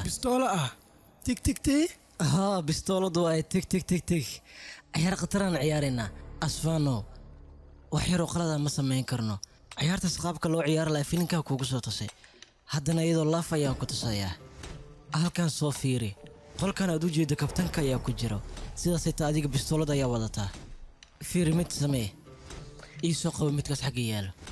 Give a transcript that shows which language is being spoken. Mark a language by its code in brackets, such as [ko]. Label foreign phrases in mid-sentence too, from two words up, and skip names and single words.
[so] bistoola ah tig tig tig haa bistooladdu ay tig tig tig tig ciyaar khataraan ciyaaraynaa asfaano wax yaroo qalada ma samayn karno ciyaartaas qaabka loo ciyaari lahaa filinkaa kuugu soo tusay haddana iyadoo laaf ayaan ku tusayaa halkan soo fiiri qolkan aad u jeeddo kabtanka ayaa ku jiro sidaasay taa adiga bistoolada ayaa wadataa fiiri mid samee ii soo qabo midkaas xagga yaalo